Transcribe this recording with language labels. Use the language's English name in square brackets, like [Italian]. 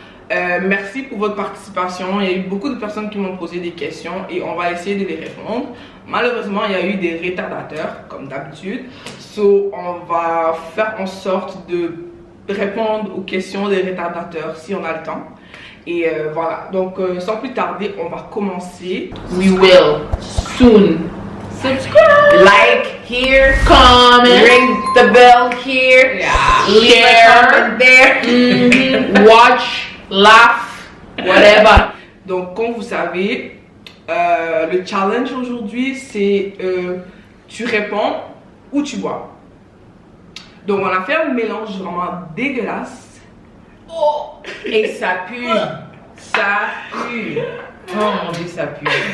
[French] Merci pour votre participation. Il y a eu beaucoup de personnes qui m'ont posé des questions et on va essayer de les répondre. Malheureusement, il y a eu des retardateurs, comme d'habitude. So, on va faire en sorte de répondre aux questions des retardateurs si on a le temps. Et voilà, donc sans plus tarder, on va commencer. [English] We will soon. Subscribe, like here, comment, ring the bell here, leave a comment there, watch, laugh, whatever. [French] Donc, comme vous savez, le challenge aujourd'hui, c'est tu réponds ou tu bois. Donc, on a fait un mélange vraiment dégueulasse. Oh, et ça pue, ça pue. Oh mon Dieu, ça pue.